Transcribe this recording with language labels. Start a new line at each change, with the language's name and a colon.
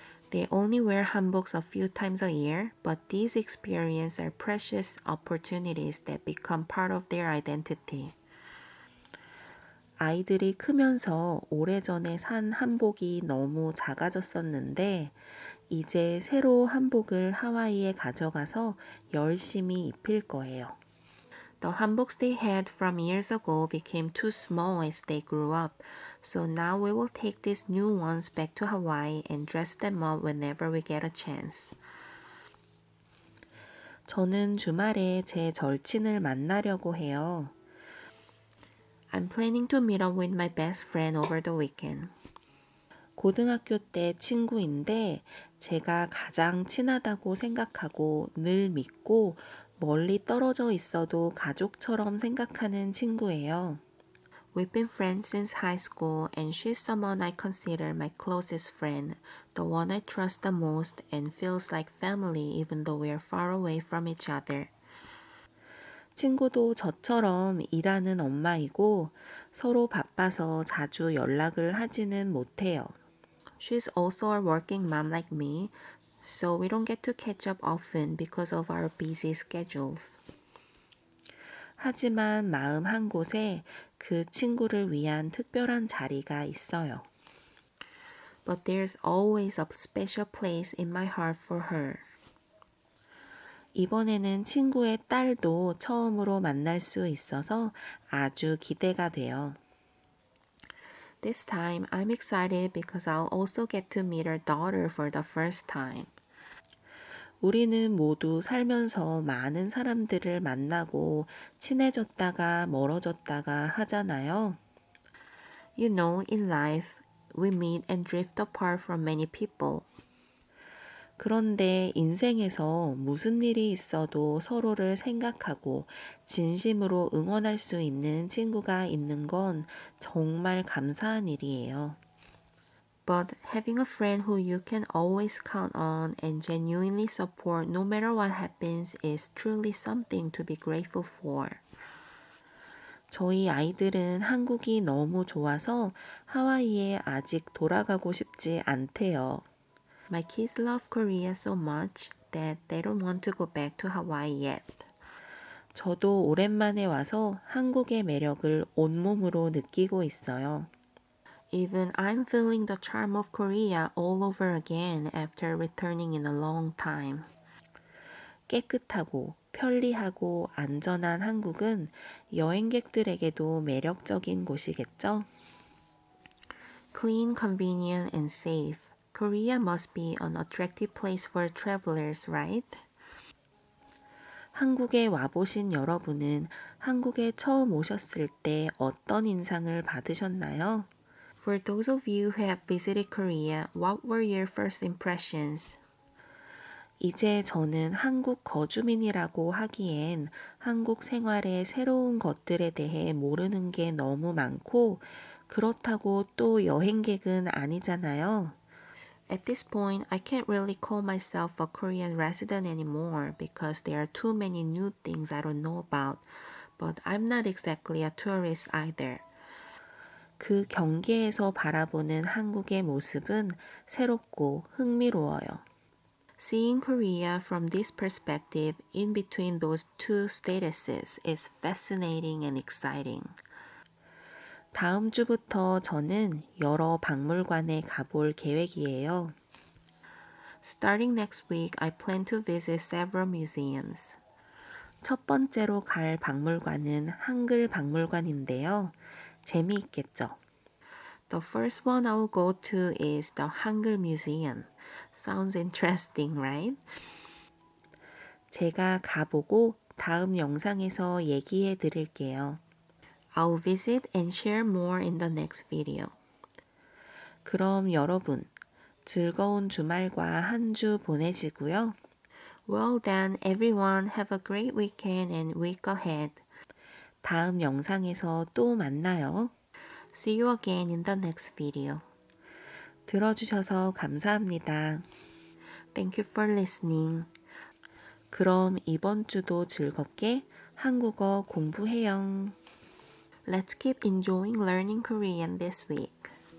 English: They only wear hanboks a few times a year, but these experiences are precious opportunities that become part of their identity.
Korean: 아이들이 크면서 오래전에 산 한복이 너무 작아졌었는데 이제 새로 한복을 하와이에 가져가서 열심히 입힐 거예요.
English: The hanboks they had from years ago became too small as they grew up, so now we will take these new ones back to Hawaii and dress them up whenever we get a chance.
Korean: 저는 주말에 제 절친을 만나려고 해요.
English: I'm planning to meet up with my best friend over the weekend.
Korean: 고등학교 때 친구인데 제가 가장 친하다고 생각하고 늘 믿고 멀리 떨어져 있어도 가족처럼 생각하는 친구예요.
English: We've been friends since high school and she's someone I consider my closest friend, the one I trust the most and feels like family even though we are far away from each other.
Korean: 친구도 저처럼 일하는 엄마이고 서로 바빠서 자주 연락을 하지는 못해요.
English: She's also a working mom like me, so we don't get to catch up often because of our busy schedules.
Korean: 하지만 마음 한 곳에 그 친구를 위한 특별한 자리가 있어요.
English: But there's always a special place in my heart for her.
Korean: 이번에는 친구의 딸도 처음으로 만날 수 있어서 아주 기대가 돼요.
English: This time I'm excited because I'll also get to meet her daughter for the first time.
Korean: 우리는 모두 살면서 많은 사람들을 만나고 친해졌다가 멀어졌다가 하잖아요.
English: You know, in life, we meet and drift apart from many people.
Korean: 그런데 인생에서 무슨 일이 있어도 서로를 생각하고 진심으로 응원할 수 있는 친구가 있는 건 정말 감사한 일이에요.
English: But having a friend who you can always count on and genuinely support no matter what happens is truly something to be grateful for.
Korean: 저희 아이들은 한국이 너무 좋아서 하와이에 아직 돌아가고 싶지 않대요.
English: My kids love Korea so much that they don't want to go back to Hawaii yet.
Korean: 저도 오랜만에 와서 한국의 매력을 온몸으로 느끼고 있어요.
English: Even I'm feeling the charm of Korea all over again after returning in a long time.
Korean: 깨끗하고 편리하고 안전한 한국은 여행객들에게도 매력적인 곳이겠죠?
English: Clean, convenient, and safe. Korea must be an attractive place for travelers, right?
Korean: 한국에 와보신 여러분은 한국에 처음 오셨을 때 어떤 인상을 받으셨나요?
English: For those of you who have visited Korea, what were your first impressions?
Korean: 이제 저는 한국 거주민이라고 하기엔 한국 생활의 새로운 것들에 대해 모르는 게 너무 많고 그렇다고 또 여행객은 아니잖아요.
English: At this point, I can't really call myself a Korean resident anymore because there are too many new things I don't know about. But I'm not exactly a tourist either.
Korean: 그 경계에서 바라보는 한국의 모습은 새롭고 흥미로워요.
English: Seeing Korea from this perspective in between those two statuses is fascinating and exciting.
Korean: 다음 주부터 저는 여러 박물관에 가볼 계획이에요.
English: Starting next week, I plan to visit several museums.
Korean: 첫 번째로 갈 박물관은 한글 박물관인데요. 재미있겠죠?
English: The first one I will go to is the Hangul Museum. Sounds interesting, right?
Korean: 제가 가보고 다음 영상에서 얘기해 드릴게요.
English: I'll visit and share more in the next video.
Korean: 그럼 여러분, 즐거운 주말과 한 주 보내시고요.
English: Well then, everyone, have a great weekend and week ahead.
Korean: 다음 영상에서 또 만나요.
English: See you again in the next video.
Korean: 들어주셔서 감사합니다.
English: Thank you for listening.
Korean: 그럼 이번 주도 즐겁게 한국어 공부해요.
English: Let's keep enjoying learning Korean this week.